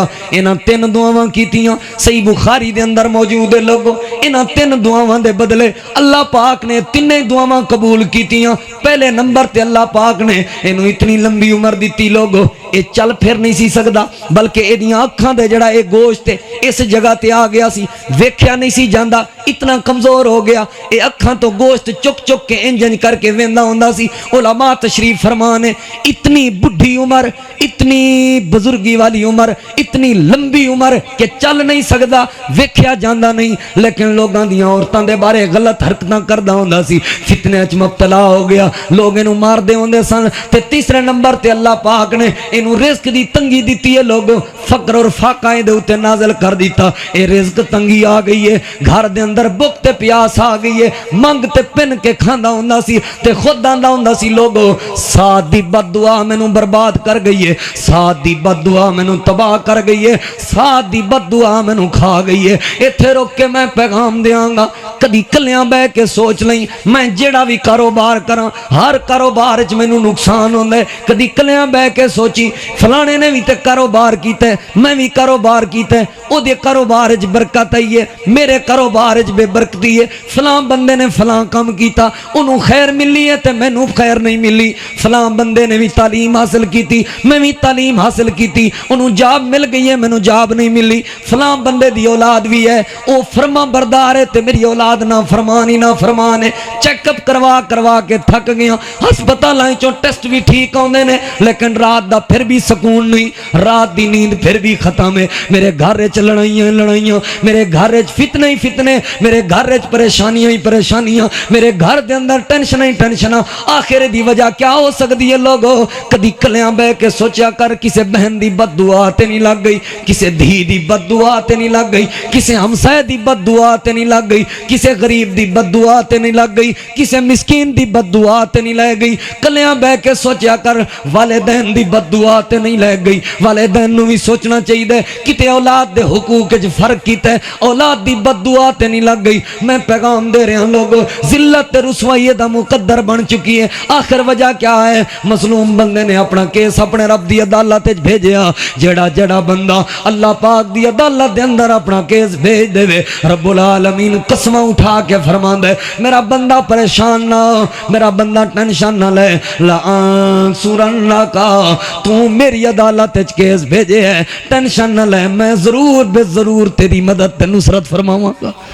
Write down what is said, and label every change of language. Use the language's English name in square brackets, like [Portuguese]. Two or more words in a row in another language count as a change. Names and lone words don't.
[Punjabi] انہاں 3 دعاواں کیتیاں صحیح بخاری دے اندر موجود ہے لوگو۔ انہاں 3 دعاواں دے بدلے اللہ پاک نے 3 دعاواں قبول کیتیاں۔ پہلے نمبر تے اللہ پاک نے اینوں اتنی لمبی عمر دیتی لوگو، یہ چل پھر نہیں سی سکدا، بلکہ ایدیاں اکھاں دے جڑا اے گوشت اس جگہ تے آ گیا سی، ویکھیا نہیں سی جاندا، اتنا کمزور ہو گیا، اے اکھاں تو گوشت چک چک کے انجن کر کے ویندا ہوندا سی۔ علماء تشریف فرمانے اتنی بڈھی عمر، اتنی بزرگی والی عمر، اتنی لمبی عمر کہ چل نہیں سکدا، ویکھیا جاندا نہیں، لیکن لوگاں دیاں عورتاں دے بارے غلط حرکتاں کردا ہوندا سی، فتنے وچ مبتلا ہو گیا، لوگ اینو مار دے ہوندے سن۔ تے تیسرے نمبر تے اللہ پاک نے اینو رزق دی تنگی دتی ہے، لوگ فقر اور فاقہ دے اوتے نازل کر دیتا، اے رزق تنگی آ گئی ہے، گھر دے اندر بھوک تے پیاس آ گئی ہے، منگ تے پن کے کھاندا ہوندا سی تے خود آندا ہوندا سی لوگو ساتھ دی بد دعا مینوں برباد کر گئی ہے، ساتھ دی بد دعا مینوں تباہ کر گئی ہے، ساتھ دی بد دعا مینوں کھا گئی ہے۔ ایتھے روک کے میں پیغام دیاں گا، کدی کلیاں بہ کے سوچ لیں، میں جیڑا بھی کاروبار کراں ہر کاروبار وچ مینوں نقصان ہوندا ہے، کدی کلیاں بہ کے سوچی فلانے نے بھی تے کاروبار کیتا ہے، میں بھی کاروبار کیتا ہے، او دے کاروبار وچ برکت آئی ہے، میرے کاروبار وچ بے برکتی ہے، فلاں بندے نے فلاں کام کیتا انہوں خیر ملی ہے تے مینوں خیر نہیں ملی، فلاں بندے نے بھی تعلیم حاصل کیتی میں بھی تعلیم حاصل کیتی، انہوں جاب مل گئی ہے مینوں جاب نہیں ملی، فلاں بندے دی اولاد بھی ہے او فرما بردار ہے تے میری اولاد نہ فرمانی نہ فرمان ہے، چیک اپ کروا کروا کے تھک گیا، ہسپتالاں چوں ٹیسٹ بھی ٹھیک آندے نے لیکن رات دا پھر بھی سکون نہیں، رات دی نیند پھر بھی ختم ہے، میرے گھر وچ لڑائیاں لڑائیاں، میرے گھر وچ فتنے ہی فتنے، میرے گھر وچ پریشانیاں ہی پریشانیاں، میرے گھر دے اندر ٹینشن ہی ٹینشناں، آخر دی وجہ کیا ہو سکتی ہے لوگو؟ کدی کلیاں بہ کے سوچیا کر کسے بہن دی بد دعا تے نہیں لگ گئی، کسے دھی دی بد دعا تے نہیں لگ گئی، کسے ہمسائے دی بد دعا تے نہیں لگ گئی، کسے غریب دی بد دعا تے نہیں لگ گئی، کسے مسکین دی بد دعا تے نہیں لگ گئی، کلیاں بہ کے سوچیا کر والدین دی بد دعا تے نہیں لگ گئی، والدین نو بھی سوچنا چاہیے کتے اولاد دے حقوق وچ فرق کیتا ہے، اولاد دی بد دعا تے نہیں لگ گئی۔ میں پیغام دے رہا ہوں لوگو ذلت تے رسوائی دا مقدر بن چکی ہے، آخر وجہ کیا ہے؟ مظلوم بندے نے اپنا کیس اپنے رب دی عدالت وچ بھیجیا، جڑا بندہ اللہ پاک دی عدالت دے اندر اپنا کیس بھیج دے وے، رب العالمین قسماں اٹھا کے فرماندا ہے میرا بندہ پریشان نہ ہو، میرا بندہ ٹینشن نہ لے، لَأَنصُرَنَّكَ تو میری عدالت وچ کیس بھیجے ہے، ٹینشن نہ لے، میں ضرور بے ضرور تیری مدد تے نصرت فرماواں گا۔